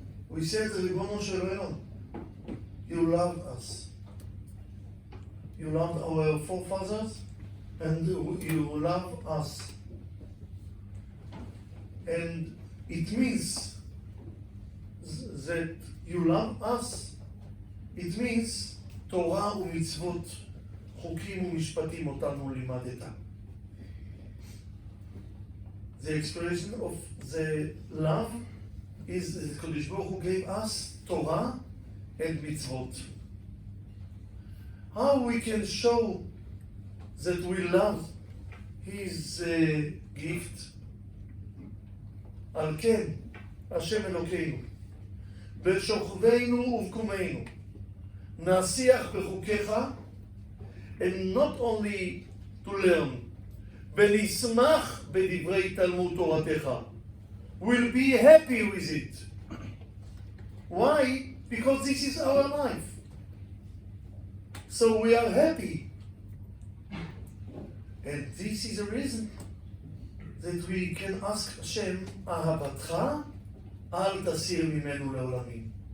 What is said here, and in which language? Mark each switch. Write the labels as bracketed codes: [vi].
[en] We said, [he] ריבונו של עולם, [en] you loved us. You loved our forefathers and you love us. And it means that you love us. It means [he] תורה ומצוות, חוקים ומשפטים אותנו לימדת. [en] The expression of the love is the Kodesh Baruch Hu gave us Torah and mitzvot. How we can show that we love His gift? [he] על כן, השם אלוקינו, בשוכבנו ובקומנו, נשיח בחוקיך, [en] and not only to learn, [he] ונשמח בדברי תלמוד תורתך. [en] We'll be happy with it. Why? Because this is our life. So we are happy. And this is a reason that we can ask Hashem, [he] אהבתך אל תסיר ממנו לעולמים.